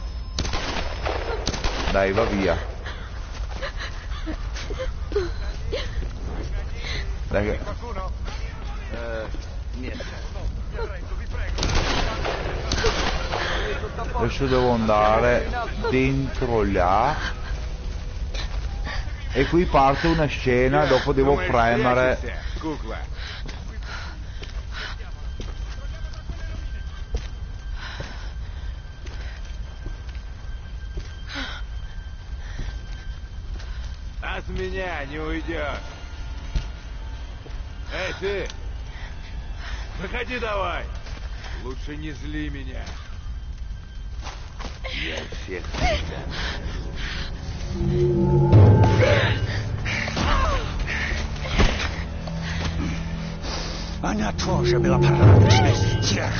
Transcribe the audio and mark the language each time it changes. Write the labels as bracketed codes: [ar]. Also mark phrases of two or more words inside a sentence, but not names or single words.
[it] Dai, va via. Dai che... Niente. Adesso devo andare dentro là. E qui parte una scena, dopo devo premere. [ru] От меня не уйдешь. Эй, ты! Выходи давай! Лучше не зли меня. Я всех всегда. Она тоже была порочной стерва.